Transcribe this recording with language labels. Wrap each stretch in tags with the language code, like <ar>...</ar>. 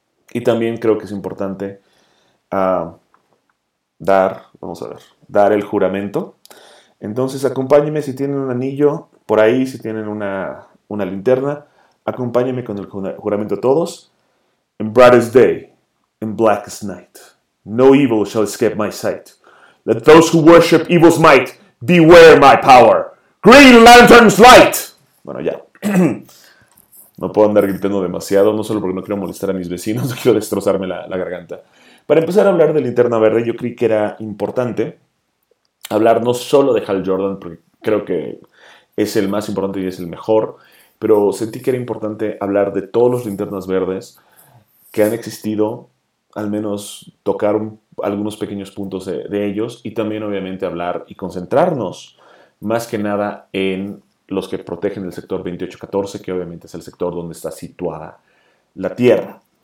<es>Y también creo que es importante dar el juramento. Entonces, acompáñenme si tienen un anillo por ahí, si tienen una linterna. Acompáñenme con el juramento a todos.</es> <en>In brightest day, in blackest night, no evil shall escape my sight. Let those who worship evil's might beware my power. Green Lantern's light!</en> <es>Bueno, ya. No puedo andar gritando demasiado, no solo porque no quiero molestar a mis vecinos, no quiero destrozarme la garganta. Para empezar a hablar de Linterna Verde, yo creí que era importante hablar no solo de Hal Jordan, porque creo que es el más importante y es el mejor, pero sentí que era importante hablar de todos los Linternas Verdes que han existido, al menos tocar algunos pequeños puntos de ellos, y también obviamente hablar y concentrarnos más que nada en los que protegen el sector 2814, que obviamente es el sector donde está situada la Tierra.</es>